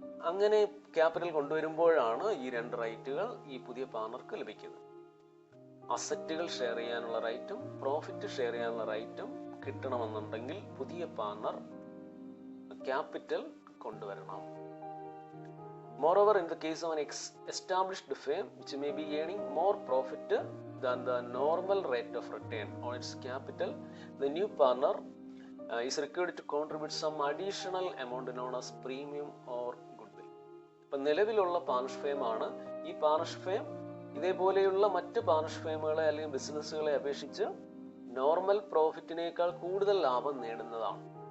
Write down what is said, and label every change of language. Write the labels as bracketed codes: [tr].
[ml] അങ്ങനെ ക്യാപിറ്റൽ കൊണ്ടുവരുമ്പോഴാണ് ഈ രണ്ട് റൈറ്റുകൾ ഈ പുതിയ പാർട്ണർക്ക് ലഭിക്കുന്നത്. അസറ്റുകൾ ഷെയർ ചെയ്യാനുള്ള റൈറ്റും പ്രോഫിറ്റ് ഷെയർ ചെയ്യാനുള്ള റൈറ്റും കിട്ടണമെന്നുണ്ടെങ്കിൽ പുതിയ പാർട്ണർ ക്യാപിറ്റൽ കൊണ്ടുവരണം. [en] Moreover, in the case of an established firm which may be earning more profit than the normal rate of return on its capital, the new partner is required to contribute some additional amount known as premium or goodwill. [ml] ഇപ്പം നിലവിലുള്ള partnership firm ആണ്. ഈ partnership firm ഇതേപോലെയുള്ള മറ്റ് partnership ഫേമുകളെ അല്ലെങ്കിൽ ബിസിനസ്സുകളെ അപേക്ഷിച്ച് normal പ്രോഫിറ്റിനേക്കാൾ കൂടുതൽ ലാഭം നേടുന്നതാണ്.